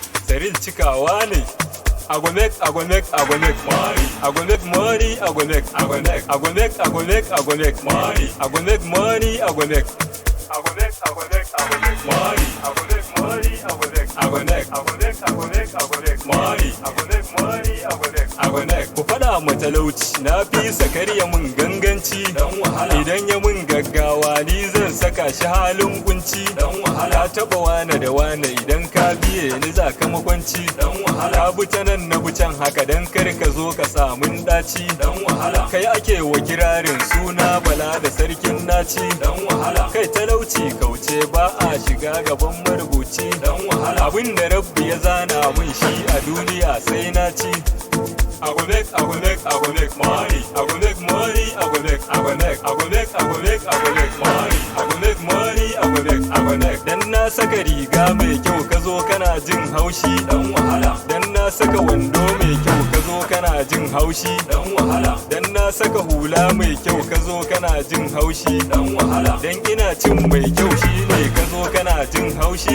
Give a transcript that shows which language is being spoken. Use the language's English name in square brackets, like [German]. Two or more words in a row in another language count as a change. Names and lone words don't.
[Hausa] Saril cikawa ne. [Nigerian Pidgin] I go make money. I go make money. I go make money. I go make money. I go make money. I go make money. I go make money. [Hausa] Ku faɗa mu talauci na fi sakariya mun ganganci. Idan ya mun gaggawa ni zan saka shi halin kunci. Ka taɓa wane da wane idan ka biye ni za ka makwanci. Ka bi ta nan na bi can haka dan kar ka zo ka samun ɗaci. Kai ake wa kirarin suna bala da sarkin naci. Kai talauci kauce ba a shiga gaban marubuci. Abin da rabbi ya zana mun shi a duniya sai na ci. [Nigerian Pidgin] I go make money. I go make money. I go make money. I go make money. I go make. [Hausa] Dan na saka riga mai kyau ka zo kana jin haushi. Dan na saka wando mai kyau ka zo kana jin haushi. Dan na saka hula mai kyau ka zo kana jin haushi. Dan ina cin mai kyau shine ka zo kana jin haushi.